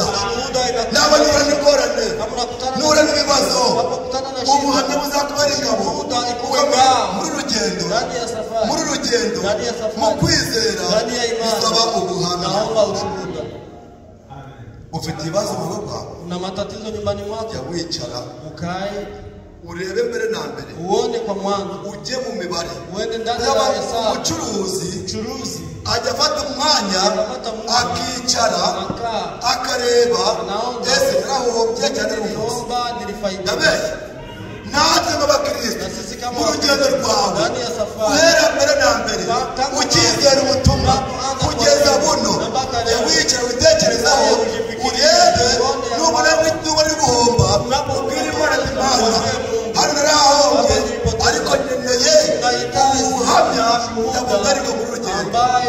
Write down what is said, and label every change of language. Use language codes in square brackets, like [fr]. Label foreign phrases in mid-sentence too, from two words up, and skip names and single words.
[rw] Nawe nura n'ingorane, nura n'ibibazo, ubuhamya buzakubera ingabo. Muri rugendo mu kwizera bisaba ubuhamya. Ufite ibibazo mu rugo rwawe, [sw] una matatizo nyumbani mwako, [rw] jya wicara [sw] ukae [rw] urebe mbere na mbere, [sw] uone kwa mwanzo, [rw] ujye mu mibare. [sw] uende ndani ya hesabu. [rw] Umucuruzi ajya afata umwanya akicara akareba ese narahombye cyane [sw] niomba nilifaidika. [rw] natwe nk'abakristo mu rugendo rwawe guhera mbere na mbere ukizera ubutumwa kugeza buno, wicara witekerezaho urebe nubona uri guhomba ubwire Imana hano narahombye ariko nkeneye ubuhamya ndabona ariko muri rugendo.